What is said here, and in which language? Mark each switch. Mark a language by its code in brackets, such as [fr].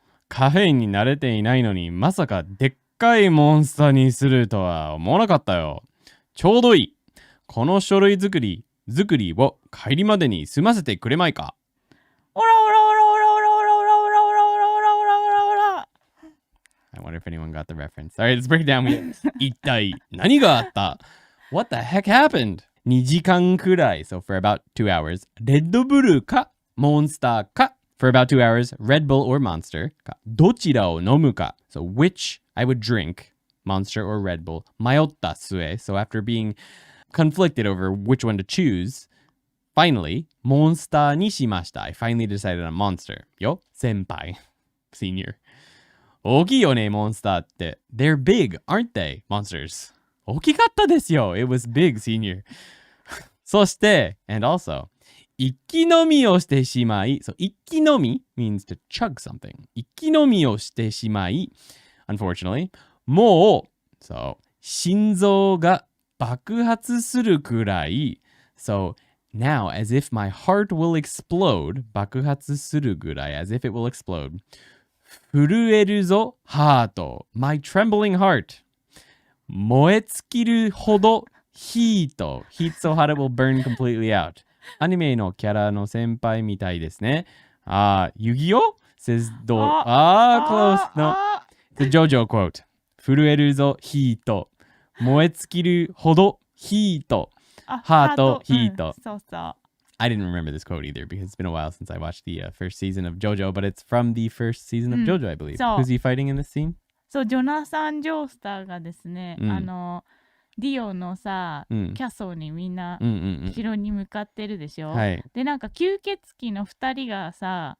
[ja] カフェインに慣れていないのに、まさかでっかいモンスターにするとは思わなかったよ。ちょうどいい。この書類作りを帰りまでに済ませてくれまいか。オラオラオラオラオラオラオラオラオラオラオラオラオラオラ。 [en] I wonder if anyone got the reference. Alright, let's break it down. [ja] 一体何があった？ [en] What the heck happened? [ja] 2時間くらい [en] so for about 2 hours. [ja] レッドブルかモンスターか [en] for about 2 hours. Red Bull or Monster [ja] かどちらを飲むか [en] so which I would drink, Monster or Red Bull. [ja] 迷った末 [en] so after being conflicted over which one to choose, finally, [ja] モンスターにしました。 [en] I finally decided on Monster. [ja] よ、先輩。 [en] Senior. [ja] 大きいよね、モンスターって。 [en] They're big, aren't they, monsters? [ja] 大きかったですよ。 [en] It was big, senior. [ja] そして、 [en] and also, [ja] 一気飲みをしてしまい、 [en] so 一気飲み means to chug something. [ja] 一気飲みをしてしまい、 [en] unfortunately, もう、so [ja] 心臓が爆発するくらい、 [en] so now as if my heart will explode, [ja] 爆発するぐらい [en] as if it will explode. [ja] 震えるぞ、ハート。 [en] My trembling heart. [ja] 燃え尽きるほど、ヒート。 [en] Heat so hot it will burn completely out. [ja] アニメのキャラの先輩みたいですね。遊戯王 says close. [en] No. It's a JoJo quote. [ja] 震えるぞ、ヒート。燃え尽きるほど、ヒート。ハート、ヒート。そうそう。 [en] I didn't remember this quote either because it's been a while since I watched the first season of JoJo, but it's from the first season of JoJo, I believe. Who's he fighting in this scene? [ja] そう、ジョナサン・ジョースターがですね、ディオのさ、うんキャソーにみんなうんうん城に向かってるでしょ、はい。でなんか吸血鬼の2人がさ、